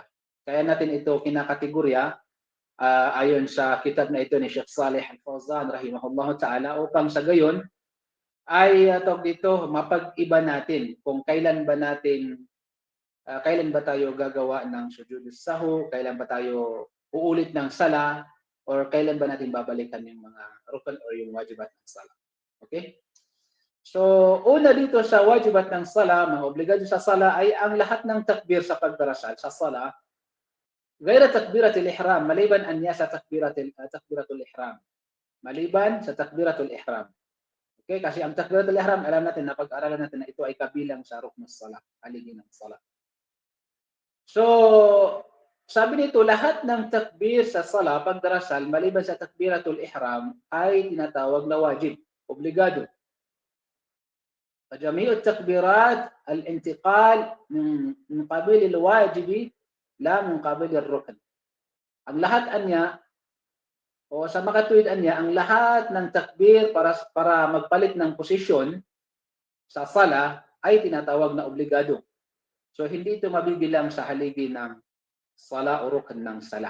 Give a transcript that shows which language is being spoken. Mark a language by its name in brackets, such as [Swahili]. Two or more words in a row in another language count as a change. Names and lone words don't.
[Filipino] Kaya natin ito kinakategorya ayon sa kitab na ito ni Sheikh Saleh Al-Fawzan [Arabic] رحمه الله تعالى, [Filipino] upang sa gayon ay dito mapag-iba natin kung kailan ba tayo gagawa ng [Arabic] سجود السهو, [Filipino] kailan ba tayo uulit ng sala, or kailan ba natin babalikan yung mga rukun or yung wajibat ng sala. Okay? So, una dito sa wajibat ng sala, mga obligado sa sala, ay ang lahat ng takbir sa pagdarasal sa sala, [Arabic] غير تكبيرة الإحرام, [Filipino] maliban anya sa [Arabic] تكبيرة الإحرام. [Filipino] Maliban sa [Arabic] تكبيرة الإحرام. [Filipino] Okay, kasi ang [Arabic] تكبيرة الإحرام, [Filipino] alam natin na pag-aralan natin na ito ay kabilang sa [Arabic] ركن الصلاة, [Filipino] haligi ng salah. So, sabi nito, lahat ng takbir sa salah, pagdarasal, maliban sa [Arabic] تكبيرة الإحرام, [Filipino] ay tinatawag na wajib, obligado. [Arabic] فجميع التكبيرات الانتقال من قبيل الواجب لا من قبيل الركن. [Filipino] Ang lahat anya o sa makatuwid anya, ang lahat ng takbir para magpalit ng posisyon sa sala ay tinatawag na obligado. So hindi ito mabibilang sa haligi ng sala o rukn ng sala.